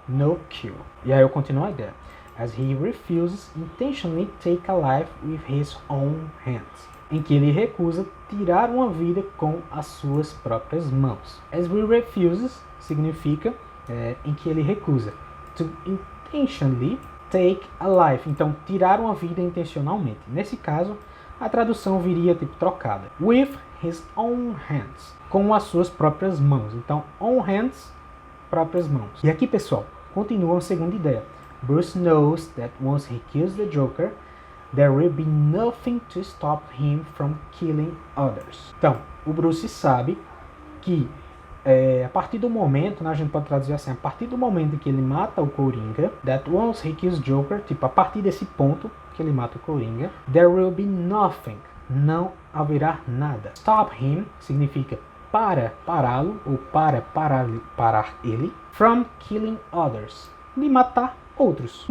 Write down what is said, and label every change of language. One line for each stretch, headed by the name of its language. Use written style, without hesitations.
English: No kill.
Portuguese: E aí eu continuo a ideia.
English: As he refuses intentionally take a life with his own hands.
Portuguese: Em que ele recusa tirar uma vida com as suas próprias mãos.
English: As he refuses
Portuguese: significa em que ele recusa.
English: To intentionally take a life.
Portuguese: Então, tirar uma vida intencionalmente. Nesse caso, a tradução viria tipo trocada.
English: With his own hands.
Portuguese: Com as suas próprias mãos. Então,
English: own hands,
Portuguese: próprias mãos. E aqui, pessoal, continua a segunda ideia.
English: Bruce knows that once he kills the Joker, there will be nothing to stop him from killing others.
Portuguese: Então, o Bruce sabe que a partir do momento, né, a gente pode traduzir assim, a partir do momento em que ele mata o Coringa,
English: that once he kills Joker,
Portuguese: tipo, a partir desse ponto que ele mata o Coringa,
English: there will be nothing,
Portuguese: não haverá nada.
English: Stop him
Portuguese: significa pará-lo, ou parar ele,
English: from killing others,
Portuguese: de matar outros.